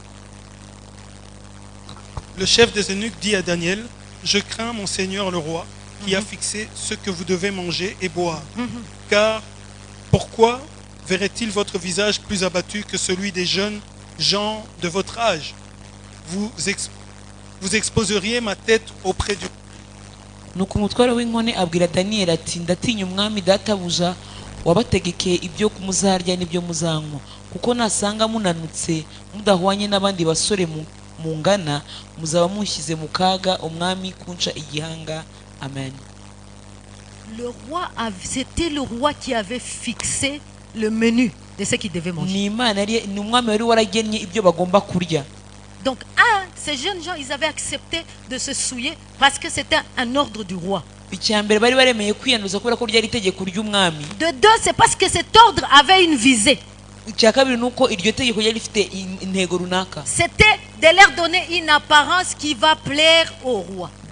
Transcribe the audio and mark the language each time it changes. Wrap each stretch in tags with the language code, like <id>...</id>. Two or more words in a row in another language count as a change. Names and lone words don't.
<fr>Le chef des eunuques dit à Daniel: je crains mon Seigneur le roi, qui a fixé ce que vous devez manger et boire. Car pourquoi verrait-il votre visage plus abattu que celui des jeunes gens de votre âge? Vous exposeriez ma tête auprès du...</fr> <rw>Nuko umutware w'inkone abwira Daniyeli ati: ndatinya umwami databuja wabategekeye ibyo muzarya n'ibyo muzanywa, kuko nasanga munanutse mudahwanye n'abandi basore mungana, muzaba mushyize mu kaga umwami kunca igihanga. Amen.</rw> <fr>C'était le roi qui avait fixé le menu de ce qu'ils devaient manger.</fr> <rw>Ni umwami wari waragennye ibyo bagomba kurya.</rw> <fr>Donc, ces jeunes gens, ils avaient accepté de se souiller parce que c'était un ordre du roi. De deux, c'est parce que cet ordre avait une visée. C'était de leur donner une apparence qui va plaire au roi.</fr>